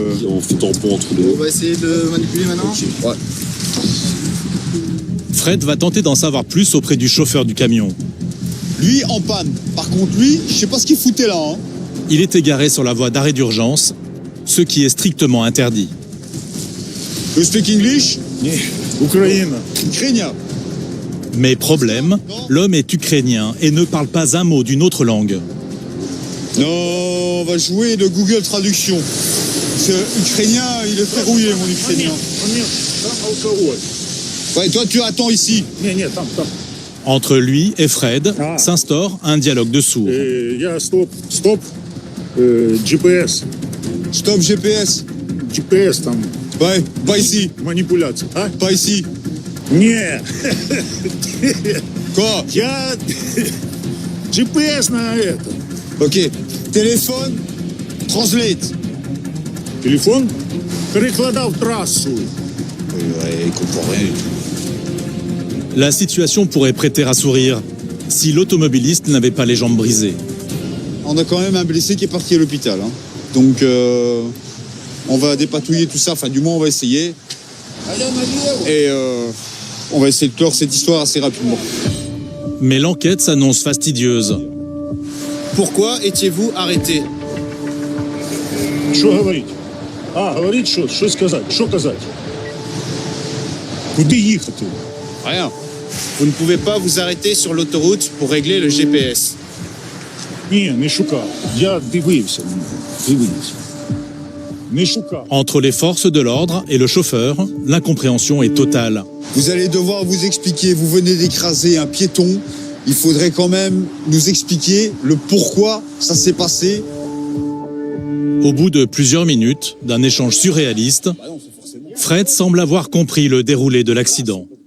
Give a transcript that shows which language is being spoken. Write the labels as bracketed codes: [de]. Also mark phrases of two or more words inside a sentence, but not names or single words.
[fr] on fait tampon entre les deux. On va essayer de manipuler maintenant. Ok, ouais. Fred va tenter d'en savoir plus auprès du chauffeur du camion. Lui, en panne. Par contre, lui, je sais pas ce qu'il foutait là. Hein. Il est égaré sur la voie d'arrêt d'urgence, ce qui est strictement interdit. [en] You speak English? [fr] Ukraine. Ukrainien. Mais problème, l'homme est ukrainien et ne parle pas un mot d'une autre langue. Non, on va jouer de Google Traduction. Ce ukrainien, il est verrouillé, mon ukrainien. Ouais, toi, tu attends ici. Entre lui et Fred s'instaure un dialogue de sourds. Stop. GPS. Stop GPS. [uk] GPS там. [fr] Ouais, pas ici. [ru] Манипуляция. А? [fr] Pas ici. [uk] Не. [fr] Quoi? [ru] Я GPS на это. [fr] Ok. Téléphone. Translate. [uk] Телефон перекладав трассу. [fr] Ouais, il comprend rien. La situation pourrait prêter à sourire si l'automobiliste n'avait pas les jambes brisées. On a quand même un blessé qui est parti à l'hôpital. Hein. Donc, on va dépatouiller tout ça. Enfin, du moins, on va essayer. Et on va essayer de clore cette histoire assez rapidement. Mais l'enquête s'annonce fastidieuse. Pourquoi étiez-vous arrêté? [ru] Что говорить? Говорить что сказать? Что казать? [uk] Куди їхати? [fr] Rien. Vous ne pouvez pas vous arrêter sur l'autoroute pour régler le GPS. [uk] Ні, не шукав. Я дивився. Не шукав. [fr] Entre les forces de l'ordre et le chauffeur, l'incompréhension est totale. Vous allez devoir vous expliquer. Vous venez d'écraser un piéton. Il faudrait quand même nous expliquer le pourquoi ça s'est passé. Au bout de plusieurs minutes d'un échange surréaliste, Fred semble avoir compris le déroulé de l'accident.